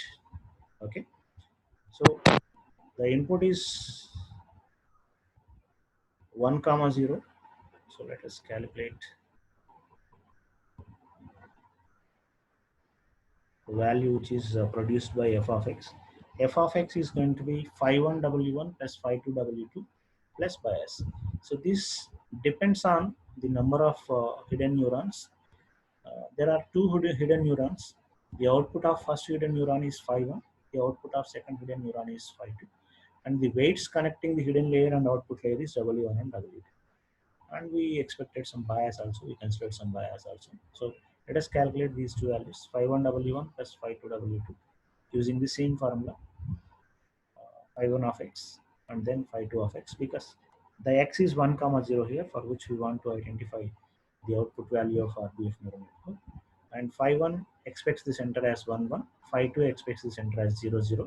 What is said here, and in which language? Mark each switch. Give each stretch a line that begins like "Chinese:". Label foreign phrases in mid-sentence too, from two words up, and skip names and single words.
English: Okay, so the input is 1 comma 0. So let us calculate the value which is produced by f of x. F of x is going to be phi1 w1 plus phi2 w2 plus bias. So this depends on the number of hidden neurons. There are two hidden neurons. The output of first hidden neuron is phi1. The output of second hidden neuron is phi2. And the weights connecting the hidden layer and output layer is w1 and w2. And we expected some bias also. We considered some bias also. So let us calculate these two values, phi1 w1 plus phi2 w2, using the same formula, phi1 of x and then phi2 of x, because the x is 1 comma 0 here, for which we want to identify the output value of RBF neural network. And phi1 expects the center as 1 1, phi2 expects the center as 0 0.